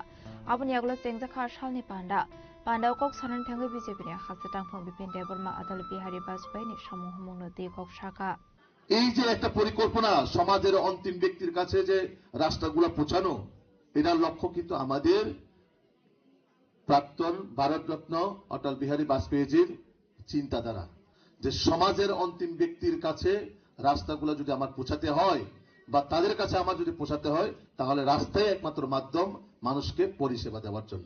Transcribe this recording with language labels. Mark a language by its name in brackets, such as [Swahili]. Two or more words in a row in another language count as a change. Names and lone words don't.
[Kok Borok] Abani Agolo Sengzakha Shalni Panda. Panda Kok Sanan Tango BJP ni Hasatang from Bipin Deborma Atal Bihari Bajpai ni Shamuhumung Noti Kok Shaka. [Bangla] এই যে একটা পরিকল্পনা সমাজের অন্তিম ব্যক্তির কাছে যে রাস্তাগুলো পৌঁছানো এটার লক্ষ্য কিন্তু আমাদের প্রাক্তন ভারতরত্ন অটল বিহারী বাজপেয়ীজির চিন্তাধারা যে সমাজের অন্তিম ব্যক্তির কাছে রাস্তাগুলো যদি আমার পৌঁছাতে হয় বা তাদের কাছে আমার যদি পৌঁছাতে হয় তাহলে রাস্তাই একমাত্র মাধ্যম মানুষকে পরিষেবা দেওয়ার জন্য।